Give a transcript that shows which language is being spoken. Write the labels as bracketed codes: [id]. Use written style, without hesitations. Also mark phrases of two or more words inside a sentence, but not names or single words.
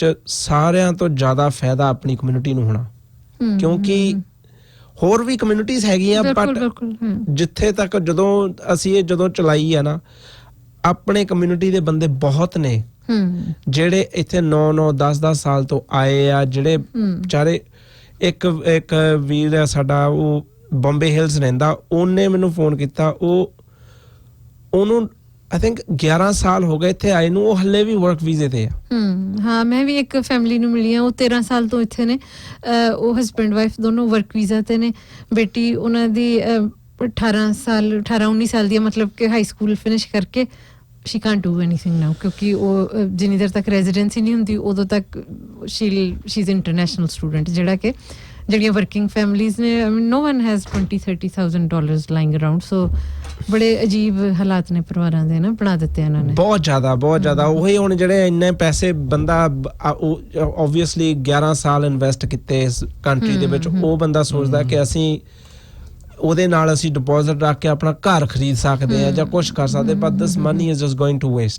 [pa] ਸਾਰਿਆਂ ਤੋਂ ਜ਼ਿਆਦਾ ਫਾਇਦਾ ਆਪਣੀ ਕਮਿਊਨਿਟੀ ਨੂੰ ਹੋਣਾ, ਕਿਉਂਕਿ ਹੋਰ ਵੀ ਕਮਿਊਨਿਟੀਜ਼ ਹੈਗੀਆਂ, ਬਟ ਜਿੱਥੇ ਤੱਕ ਜਦੋਂ ਅਸੀਂ ਇਹ ਜਦੋਂ ਚਲਾਈ ਆ ਨਾ, ਆਪਣੇ ਕਮਿਊਨਿਟੀ ਦੇ ਬੰਦੇ ਬਹੁਤ ਨੇ ਜਿਹੜੇ ਇੱਥੇ 9-9 10-10 ਸਾਲ ਤੋਂ ਆਏ ਆ, ਜਿਹੜੇ ਵਿਚਾਰੇ ਇੱਕ ਵੀਰ ਆ ਸਾਡਾ, ਉਹ ਬੰਬੇ ਹਿਲਸ ਰਹਿੰਦਾ, ਉਹਨੇ ਮੈਨੂੰ ਫੋਨ ਕੀਤਾ, ਉਹਨੂੰ [en] I think [pa] 11 ਸਾਲ ਹੋ ਗਏ ਇੱਥੇ ਆਏ ਨੂੰ, ਉਹ ਹੱਲੇ ਵੀ ਵਰਕ ਵੀਜ਼ੇ ਤੇ ਆ। ਹਾਂ, ਮੈਂ ਵੀ ਇੱਕ ਫੈਮਿਲੀ ਨੂੰ ਮਿਲੀ ਆ, ਉਹ 13 ਸਾਲ ਤੋਂ ਇੱਥੇ ਨੇ, ਉਹ [en] husband wife [pa] ਦੋਨੋਂ [en] work visa [pa] ਤੇ ਨੇ। ਬੇਟੀ ਉਹਨਾਂ ਦੀ 18-19 ਸਾਲ ਦੀ, ਮਤਲਬ ਕਿ [en] high school finish [pa] ਕਰਕੇ [en] she can't do anything now, [pa] ਕਿਉਂਕਿ ਉਹ ਜਿੰਨੀ ਦੇਰ ਤੱਕ ਰੈਜ਼ੀਡੈਂਸੀ ਨਹੀਂ ਹੁੰਦੀ ਉਦੋਂ ਤੱਕ [en] she's international student, [pa] ਜਿਹੜਾ ਕਿ ਜਿਹੜੀਆਂ [en] working families [pa] ਨੇ, [en] no one has $20,000-30,000 lying around, so [pa] ਬੜੇ ਅਜੀਬ ਹਾਲਾਤ ਨੇ ਪਰਿਵਾਰਾਂ ਦੇ ਨਾ ਬਣਾ ਦਿੱਤੇ ਇਹਨਾਂ ਨੇ, ਬਹੁਤ ਜ਼ਿਆਦਾ। ਉਹੀ ਹੁਣ ਜਿਹੜੇ ਇੰਨੇ ਪੈਸੇ ਬੰਦਾ obviously 11 ਸਾਲ ਇਨਵੈਸਟ ਕੀਤੇ ਇਸ ਕੰਟਰੀ ਦੇ ਵਿੱਚ, ਉਹ ਬੰਦਾ ਸੋਚਦਾ ਕਿ ਅਸੀਂ ਉਹਦੇ ਨਾਲ ਅਸੀਂ ਡਿਪੋਜ਼ਿਟ ਰੱਖ ਕੇ ਆਪਣਾ ਘਰ ਖਰੀਦ ਸਕਦੇ ਆ ਜਾਂ ਕੁਝ ਕਰ ਸਕਦੇ, [en] but this money is just going to waste.